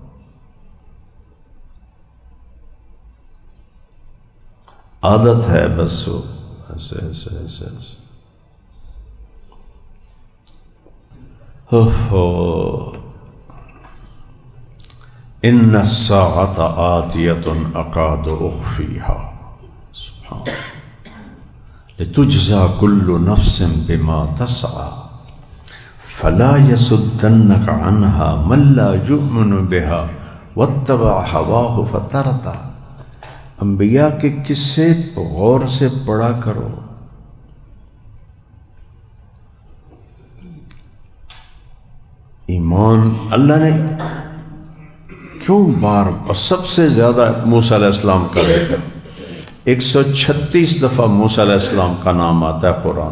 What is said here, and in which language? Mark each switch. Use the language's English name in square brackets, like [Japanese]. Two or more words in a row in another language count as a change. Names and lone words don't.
[Urdu] عادت ہے بس وہ ایسے ایسے ایسے ایسے. [Arabic] ان الساعۃ آتیۃ اکاد اخفیها سبحان لتجزى كل نفس بما تسعى فلا يصدنك عنها من لا يؤمن بها واتبع هواه فتردى. [Urdu] انبیاء کے قصے غور سے پڑھا کرو. ایمان اللہ نے کیوں بار اور سب سے زیادہ موسیٰ علیہ السلام کا ذکر 136 دفعہ موسیٰ علیہ السلام کا نام آتا ہے قرآن.